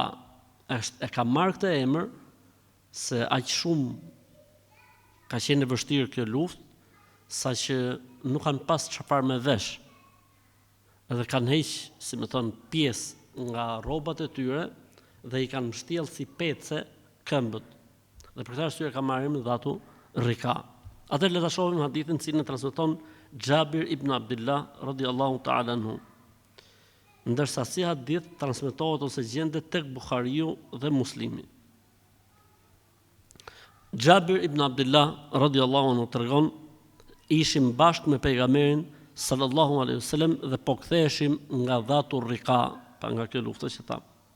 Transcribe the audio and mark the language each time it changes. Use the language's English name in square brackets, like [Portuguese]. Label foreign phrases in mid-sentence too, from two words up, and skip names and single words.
[Albanian] E ka marrë këtë emër se aq shumë ka qenë e vështirë kjo luftë sa që nuk kanë pas çfarë me vesh, edhe kanë heq, si më thon, pjesë nga rrobat e tyre dhe i kanë mbështjellë si pece këmbët. Dhe për këtë arsye ka marrë emrin dhatu rika. Atëherë le ta shohim hadithin cilin e transmeton Xhabir ibn Abdullah [Arabic] رضي الله تعالى عنه. [Albanian] Ndërsa si hadith transmetohet ose gjendet tek Buhariu dhe Muslimi. Xhabir ibn Abdullah [Arabic] رضي الله عنه [Albanian] tregon: ishim bashkë me pejgamberin [Arabic] صلى الله عليه وسلم [Albanian] dhe po ktheheshim nga dhatu rika, pa nga kjo luftë që tha.